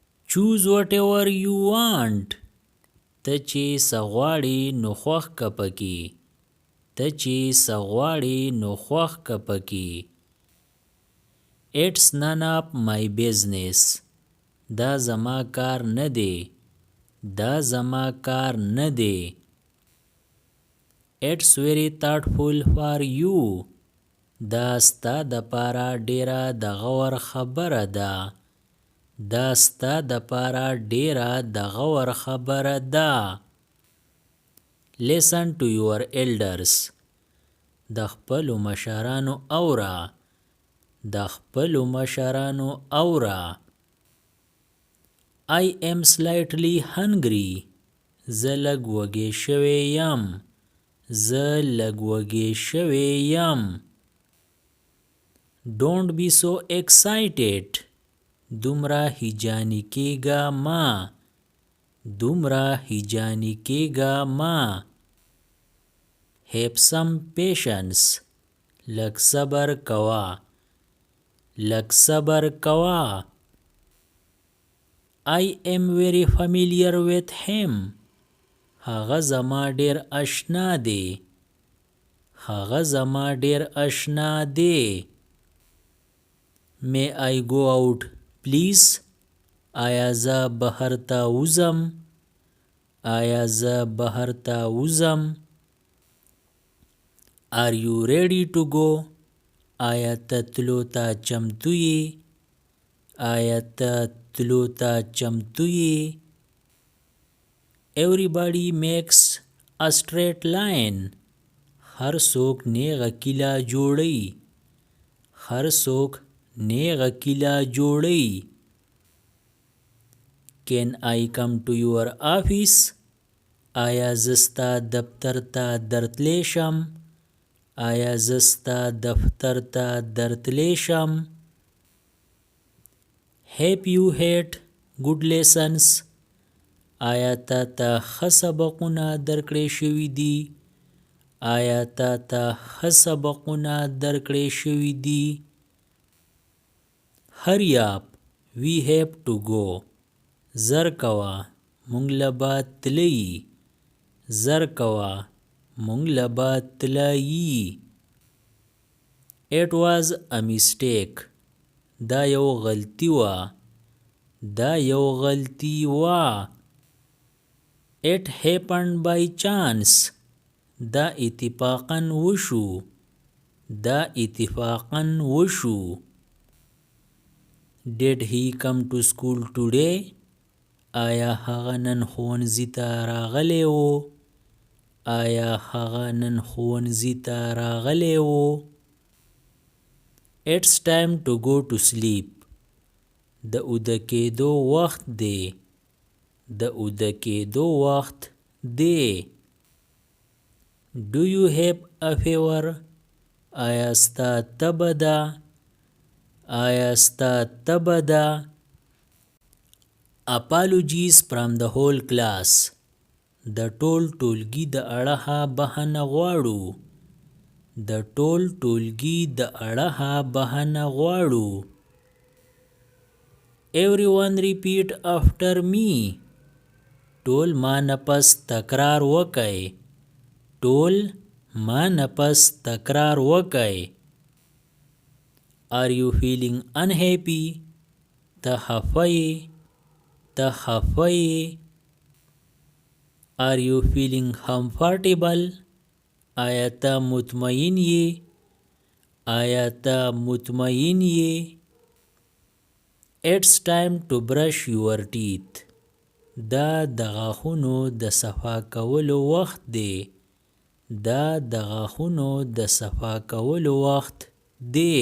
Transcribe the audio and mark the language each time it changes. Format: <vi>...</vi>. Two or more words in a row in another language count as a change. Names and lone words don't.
<en>choose whatever you want.</en> <ps>ته چې څه غواړې نو خوښ که پکې. ته چې څه غواړې نو خوښ که پکې.</ps> <en>It's none of my business.</en> <ps>دا زما کار نه دی. دا زما کار نه دی.</ps> <en>It's very thoughtful for you.</en> <ps>دا ستا دپاره ډیره د غور خبره ده. دا ستا دپاره ډیره د غور خبره ده.</ps> <en>Listen to your elders.</en> <ps>د خپلو مشرانو اوره. د خپلو مشرانو اوره.</ps> <en>I am slightly hungry.</en> <ps>زه لږ وږی شوی یم. زه لږ وږی شوی یم.</ps> <en>Don't be so excited.</en> <ps>دومره هیجانی کېږه ما. دومره هیجانی کېږه ما.</ps> <en>Have some patience.</en> <ps>لږ صبر کوه. لږ صبر کوه.</ps> <en>I am very familiar with him.</en> <ps>هغه زما ډیر اشنا دی. هغه زما ډیر اشنا دی.</ps> <en>May I go out please?</en> <ps>آیا زه بهر ته وځم؟ آیا زه بهر ته وځم؟</ps> <en>Are you ready to go?</en> <ps>آیا ته تلو ته چمتو یې؟ آیا ته تلو ته چمتو یې؟</ps> <en>Everybody makes a straight line.</en> <ps>هر څوک نیغه کیله جوړی. هر څوک نیغه کیله جوړی.</ps> <en>Can I come to your office?</en> <ps>آیا زه ستا دفتر ته درتلی شم؟ آیا زه ستا دفتر ته درتلی شم؟</ps> <en>Have you had good lessons?</en> <ps>آیا تا ته ښه سبقونه درکړی شوي دي؟ آیا تا ته ښه سبقونه درکړی شوي دي؟</ps> <en>Hurry up, we have to go.</en> <ps>زر کوه مونږ له به تلئ. زر کوه مونږ له به تلئ.</ps> <en>It was a mistake.</en> <ps>دا یو غلطي وه. دا یو غلطي وه.</ps> <en>It happened by chance.</en> <ps>دا اتفاقاً وشو. دا اتفاقاً وشو.</ps> <en>Did he come to school today?</en> <ps>آیا هغه نن ښوونځي ته راغلی و؟ آیا هغه نن ښوونځي ته راغلی و؟</ps> <en>It's time to go to sleep.</en> <ps>د اوده کېدو وخت دی. د اوده کېدو وخت دی.</ps> <en>Do you have a fever?</en> <ps>آیا ستا تبه ده؟ آیا ستا تبه ده؟</ps> <en>Apologies from the whole class.</en> <ps>د ټول ټولګي د اړخه بخښنه غواړو. د ټول ټولګي د اړخه بخښنه غواړو.</ps> <en>Everyone repeat after me.</en> <ps>ټول ما نفس تکرار وکئ. ټول ما نفس تکرار وکئ.</ps> <en>Are you feeling unhappy?</en> <ps>ته خفه یې. ته خفه یې.</ps> <en>Are you feeling comfortable?</en> <ps>آیا ته مطمئن یې؟ آیا ته مطمئن یې؟</ps> <en>It's time to brush your teeth.</en> <ps>دا د غاښونو د صفا کولو وخت دی. دا د غاښونو د صفا کولو وخت دی.</ps>